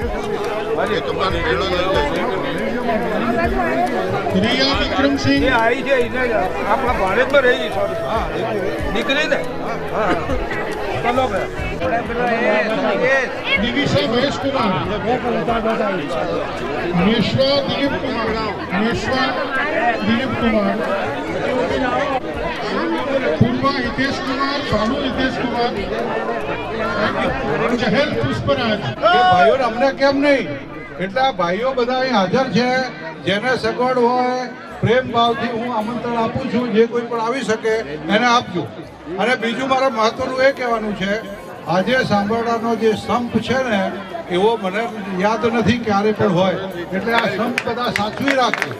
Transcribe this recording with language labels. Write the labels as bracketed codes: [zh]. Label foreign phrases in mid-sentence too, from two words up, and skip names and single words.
[hi] रिया विक्रम सिंह, निविशा महेश कुमार, मेश्वा दिलीप कुमार, मेश्वा दिलीप कुमार, पूर्वा हितेश कुमार, भानु हितेश कुमार, चहल पुष्पराज। [gu] ભાઈઓ અમને કેમ નહીં એટલે ભાઈઓ બધા અહીં હાજર છે, જેને સગવડ હોય પ્રેમ ભાવથી હું આમંત્રણ આપું છું, જે કોઈ પણ આવી શકે એને આપજો। અને બીજું મારે મહત્વનું એ કહેવાનું છે, આજે સાંભળવાનો જે સંપ છે ને એવો મને યાદ નથી ક્યારે પણ હોય, એટલે આ સંપ બધા સાચવી રાખજો।